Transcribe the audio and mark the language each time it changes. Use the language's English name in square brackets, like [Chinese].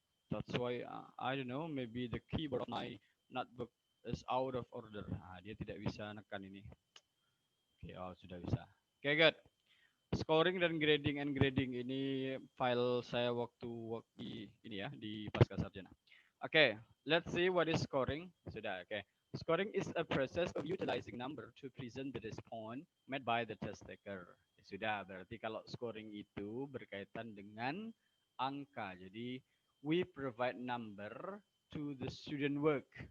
[English] That's why I don't know, maybe the keyboard of my notebook is out of order. [Indonesian] Nah, dia tidak bisa nekan ini. Oke, oh sudah bisa. Oke, good. Scoring dan grading ini file saya waktu ini ya di pasca sarjana. [English] Oke, let's see what is scoring. Sudah, oke. Scoring is a process of utilizing number to present the response made by the test taker. [Indonesian] Ya, sudah, berarti kalau scoring itu berkaitan dengan angka. [English] Jadi, we provide number to the student work.